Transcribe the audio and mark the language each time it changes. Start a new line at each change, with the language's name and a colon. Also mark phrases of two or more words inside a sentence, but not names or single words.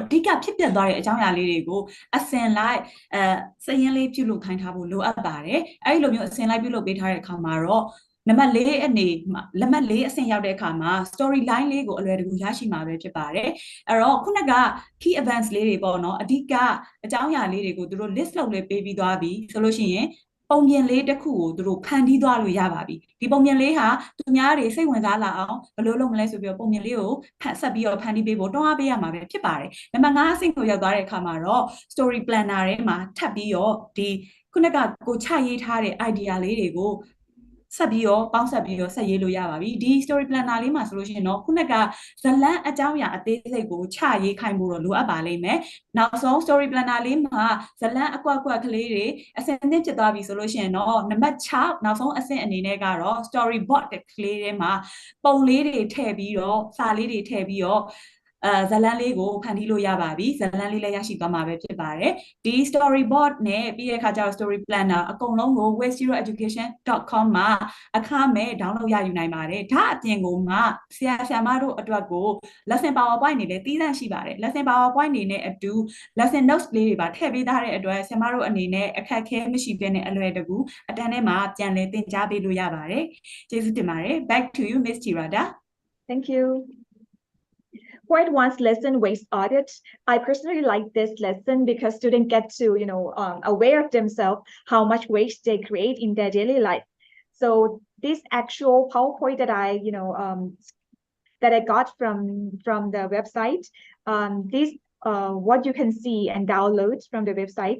Burmese: ဓိကဖြစ်ပျက်သွားတဲ့အကြောင်းအရာလေးတွေကိုအစင်လိုက်စရင်းလေးပြုလုပ်ခိုင်းထားဖို့လိုအပ်ပါတယ်အဲ့ဒီလိုမျိုးအစင်လိုက်ပြုလုပ်ပေးထားတဲ့အခါမှာတော့နံပါတ်4အနေလက်မှတ်4အဆင့်ရောက်တဲ့အခါမှာ
English: story line
Burmese: လေးကိုအလွယ်တကူရရှိမှာပဲဖြစ်ပါတယ်အဲ့တော့ခုနက
English: key events
Burmese: လေးတွေပေါ့နော်အဓိကအကြောင်းအရာလေးတွေကိုသူတို့ list လုပ်လေးပေးပြီးသွားပြီဆိုလို့ရှိရင်ပုံပြင်လေး တစ်ခုကိုသူတို့ဖန်တီးသွားလို့ရပါပြီဒီပုံပြင်လေးဟာသူများတွေစိတ်ဝင်စားလာအောင်ဘယ်လိုလုပ်မလဲဆိုပြီးတော့ပုံပြင်လေးကိုဆက်ပြီးတော့ဖန်တီးပေးဖို့တွန်းအားပေးရမှာပဲဖြစ်ပါတယ်နံပါတ်5အဆင့်ကိုရောက်သွားတဲ့အခါမှာတော့
English: story planner
Burmese: ထဲမှာထပ်ပြီးတော့ဒီခုနကကိုချရေးထား တဲ့ idea လေးတွေကိုဆက်ပြီးတော့ပေါင်းဆက်ပြီးတော့ဆက်ရေးလို့ရပါပြီဒီ
English: story planner
Burmese: လေးမှာဆိုလို့ရှိရင်တော့ခုနကဇလန်းအကြောင်းအရာအသေးစိတ်ကိုချရေးခိုင်းဖို့တော့လိုအပ်ပါလိမ့်မယ်နောက်ဆုံး
English: story planner
Burmese: လေးမှာဇ လန်းအကွက်ကလေးတွေအစင်သင့်ဖြစ်သွားပြီဆိုလို့ရှိရင်တော့နံပါတ်6နောက်ဆုံးအဆင့်အနေနဲ့ကတော့ storyboard ကလေးထဲမှာပုံလေးတွေထည့်ပြီး တော့စာလေးတွေထည့်ပြီးတော့ဇလန်းလေးကိုဖန်တီးလို့ရပါပြီဇလန်းလေးလည်းရရှိသွားမှာပဲဖြစ်ပါတယ်ဒီ storyboard နဲ့ပြီးတဲ့အခါကျတော့ story planner အကုန်လုံးကို wastezeroeducation.com မှာအခမဲ့ download ရယူနိုင်ပါတယ်ဒါအပြင်ကိုမှဆရာဆရာမတို့အတွက်ကို
English: lesson powerpoint
Burmese: နေလည်းတည်တံ့ရှိပါတယ်
English: lesson powerpoint
Burmese: နေနဲ့အတူ
English: lesson notes
Burmese: လေးတွေပါထည့်ပေးထားတဲ့အတွက်ဆရာမတို့အနေနဲ့အခက်အခဲမရှိဘဲနဲ့အလွယ်တကူအတန်းထဲမှာပြန်လည်သင်ကြားပေးလို့ရပါတယ်ကျေးဇူးတင်ပါတယ်
English: back to you Miss Tirada Thank you. For advanced lesson waste audit, I personally like this lesson because students get to, aware of themselves how much waste they create in their daily life. So this actual PowerPoint that I got from the website, this what you can see and download from the website.